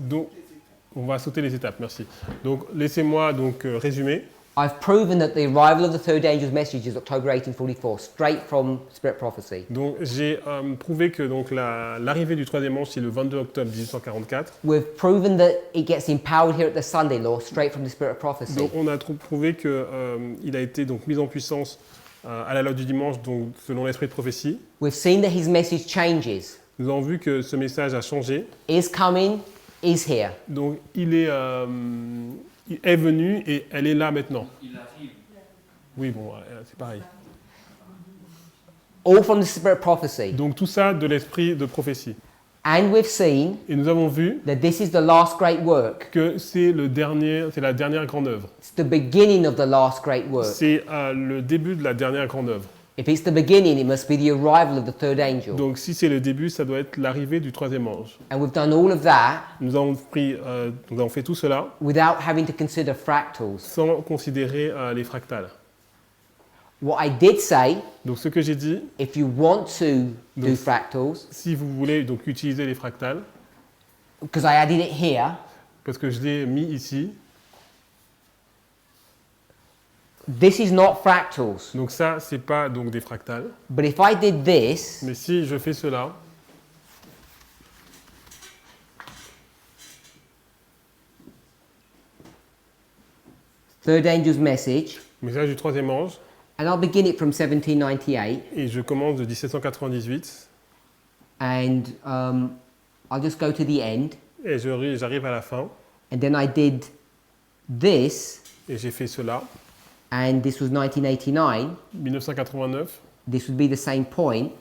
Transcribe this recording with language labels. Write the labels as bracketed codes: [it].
[fr] Donc, on va sauter les étapes, merci. Donc, laissez-moi donc résumer. [en] I've proven that the arrival of the third angel's message is October 1844, straight from Spirit Prophecy. [fr] Donc, j'ai prouvé que donc l'arrivée du troisième ange c'est le 22 octobre 1844. [en] We've proven that it gets empowered here at the Sunday law, straight from the Spirit of Prophecy. [fr] Donc, on a prouvé que il a été donc mis en puissance à la loi du dimanche, donc selon l'esprit de prophétie. [en] We've seen that his message changes. [fr] Nous avons vu que ce message a changé. [en] Is coming, is here. [fr] Donc, il est venu et elle est là maintenant. Il arrive. Oui, bon, c'est pareil. [en] All from the Spirit of Prophecy. [fr] Donc, tout ça de l'esprit de prophétie. [en] And we've seen [fr] Et nous avons vu [en] that this is the last great work. [fr] que c'est la dernière grande œuvre. [en] It's the beginning of the last great work. [fr] C'est le début de la dernière grande œuvre. [en] If it's the beginning, it must be the arrival of the third angel. [fr] Donc, si c'est le début, ça doit être l'arrivée du troisième ange. [en] And we've done all of that [fr] Nous avons fait tout cela [en] without having to consider fractals. [fr] sans considérer les fractales. [en] What I did say, [fr] Donc, ce que j'ai dit, [en] if you want to do [fr] Donc, [en] fractals, [fr] si vous voulez donc utiliser les fractales, [en] because I added it here, [fr] parce que je l'ai mis ici, [en] this is not fractals. [fr] donc ça, c'est pas donc des fractales. [en] But if I did this, [fr] Mais si je fais cela, [en] third angel's message, [fr] message du troisième ange, [en] and I'll begin it from 1798, [fr] et je commence de 1798, [en] and I'll just go to the end, [fr] et j'arrive à la fin, [en] and then I did this, [fr] et j'ai fait cela. [en] and this was 1989. [fr] 1989, [en] This would be the same point.